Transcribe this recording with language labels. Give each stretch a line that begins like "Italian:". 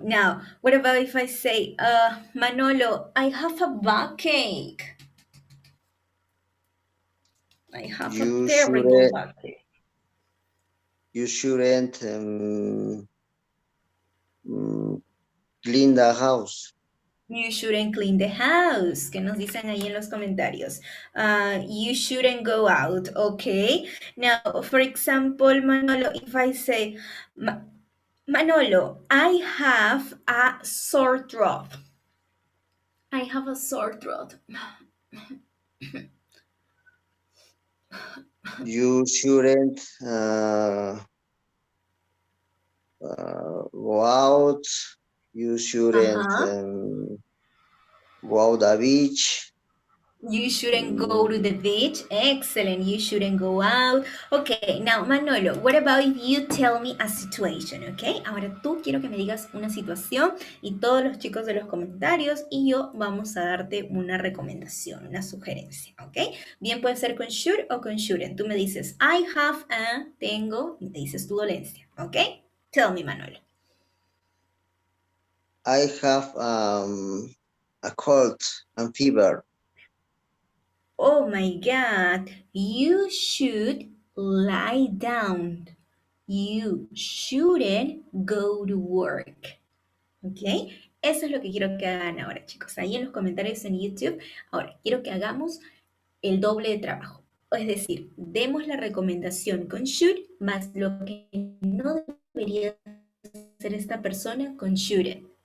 English: Now, what about if I say, Manolo, I have a backache. I have a terrible backache. You shouldn't clean the house. You shouldn't clean the house.
Spanish: ¿Qué nos dicen ahí en los comentarios?
English: You shouldn't go out, okay? Now, for example, Manolo, if I say, Manolo, I have a sore throat. I have a sore throat. You shouldn't go out. You shouldn't go out the beach. You shouldn't go to the beach. Excellent. You shouldn't go out. Okay, now Manolo, what about if you tell me a situation, okay?
Spanish: Ahora tú quiero que me digas una situación y todos los chicos de los comentarios y yo vamos a darte una recomendación, una sugerencia, ¿ok? Bien puede ser con should o con shouldn't. Tú me dices,
English: I have a,
Spanish: tengo, y me dices tu dolencia, ¿ok?
English: Tell me, Manolo. I have a cold and fever. Oh my God, you should lie down. You shouldn't go to work. ¿Ok?
Spanish: Eso es lo que quiero que hagan ahora, chicos. Ahí en los comentarios en YouTube. Ahora, quiero que hagamos el doble de trabajo. Es decir, demos la recomendación con should, más lo que no debería hacer esta persona con shouldn't.